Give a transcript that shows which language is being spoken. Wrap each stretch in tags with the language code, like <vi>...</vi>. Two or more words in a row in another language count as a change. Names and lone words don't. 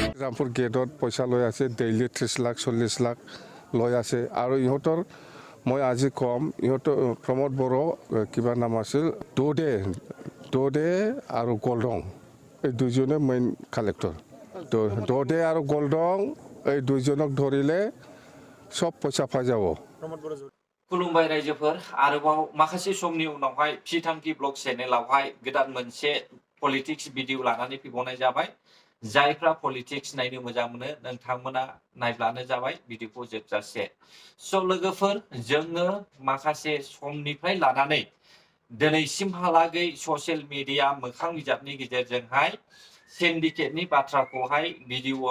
<as>শ্ৰীৰামপুৰ গেটত পইচা লৈ আছে ডেইলি 30 লাখ 40 লাখ লৈ আছে আৰু ইহঁতৰ মই আজি কম ইহঁতৰ প্ৰমোদ বড়ো কিবা নাম আছিল দোদে আৰু গলদং এই দুজনে</as> <en>main collector</en> <as>দোদে আৰু গলদং এই দুজনক ধৰিলে সব পইচা পাই যাব</as> <brx>खुलुमबाय रायजोफोर आरोबाव माखासे समनि उनावहाय फिथांखि ब्लग चेनेलावहाय गोदान मोनसे</brx> <en>politics video</en> <brx>लानानै फैबावनाय जाबाय जायफ्रा पलिटिक्स नायनो मोजां मोनो नोंथांमोना नायब्लानो जाबाय भिडिअखौ जोबजासे स' लोगोफोर जोङो माखासे समनिफ्राय लानानै दिनैसिमहालागै</brx> <en>social media</en> <brx>मोखां बिजाबनि गेजेरजोंहाय सिन्डिकेटनि बाथ्राखौहाय भिडिअआव</brx>